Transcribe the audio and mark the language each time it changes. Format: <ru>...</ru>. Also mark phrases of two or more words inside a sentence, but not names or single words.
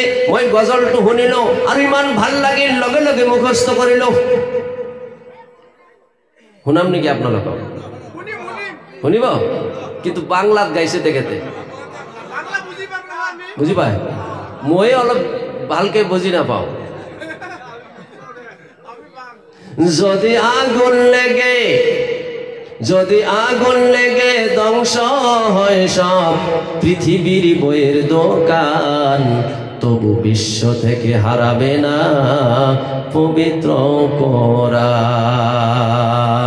<as>মই গজলটো শুনিলো আৰু ইমান ভাল লাগিল, লগে লগে মুখস্থ কৰিলো। শুনাম নেকি আপোনালোকক? শুনিব? কিন্তু বাংলাত গাইছে তেখেতে, বুজি পায়? মই অলপ ভালকে বুজি নাপাওঁ।</as> <bn>যদি আগুন লেগে ধ্বংস হয় সব পৃথিবীর বইয়ের দোকান, তবু বিশ্ব থেকে হারাবে না পবিত্র কোরআন।</bn>